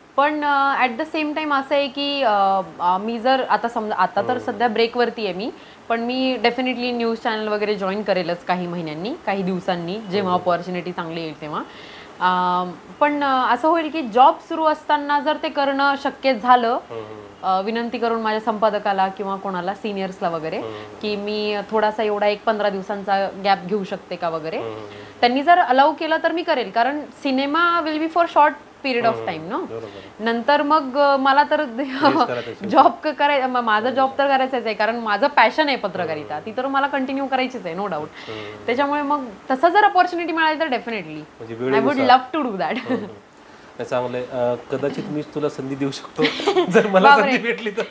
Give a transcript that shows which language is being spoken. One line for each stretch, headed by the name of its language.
Marathi: पण
English: at the same time
Marathi: असं आहे की मी जर आता समजा आता तर सध्या ब्रेकवरती आहे मी, पण मी डेफिनेटली न्यूज चॅनल वगैरे जॉईन करेलच काही महिन्यांनी, काही दिवसांनी, जेव्हा अपॉर्च्युनिटी चांगली येईल तेव्हा. पण असं होईल की जॉब सुरू असताना जर ते करणं शक्य झालं, विनंती करून माझ्या संपादकाला किंवा कोणाला सिनियर्सला वगैरे की मी थोडासा एवढा 1-15 दिवसांचा गॅप घेऊ शकते का वगैरे, त्यांनी जर अलाउ केलं तर मी करेल.
English: कारण cinema will be for short period of time no.
Marathi: नंतर मग मला तर जॉब करायचं, माझा जॉब तर करायचाच आहे, कारण माझं पॅशन आहे पत्रकारिता, ती तर मला कंटिन्यू करायचीच आहे,
English: No doubt.
Marathi: त्याच्यामुळे मग तसं जर अपॉर्च्युनिटी मिळाली तर definitely
English: I would love to do that.
Marathi: चांगलंय, कदाचित मी तुला संधी देऊ शकतो जर मला संधी भेटली तर.